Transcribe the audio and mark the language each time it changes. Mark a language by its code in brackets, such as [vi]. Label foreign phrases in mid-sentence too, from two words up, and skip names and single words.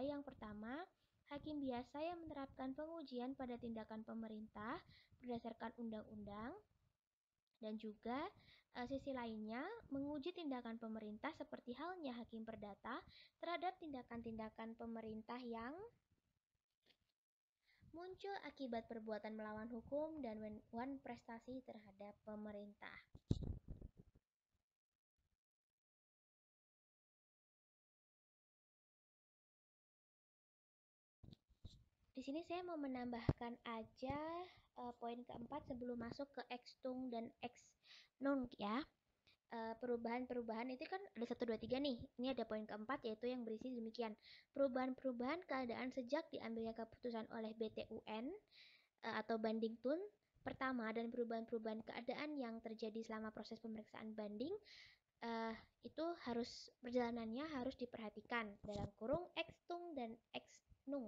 [id] Yang pertama, hakim biasa yang menerapkan pengujian pada tindakan pemerintah berdasarkan undang-undang, dan juga sisi lainnya menguji tindakan pemerintah seperti halnya hakim perdata terhadap tindakan-tindakan pemerintah yang muncul akibat perbuatan melawan hukum dan prestasi terhadap pemerintah. Di sini saya mau menambahkan aja poin keempat sebelum masuk ke ex-tung dan ex-nunc ya. Perubahan-perubahan itu kan ada 1, 2, 3 nih. Ini ada poin keempat yaitu yang berisi demikian. Perubahan-perubahan keadaan sejak diambilnya keputusan oleh BTUN atau banding tun pertama, dan perubahan-perubahan keadaan yang terjadi selama proses pemeriksaan banding itu harus perjalanannya harus diperhatikan dalam kurung ex-tung dan ex-nunc.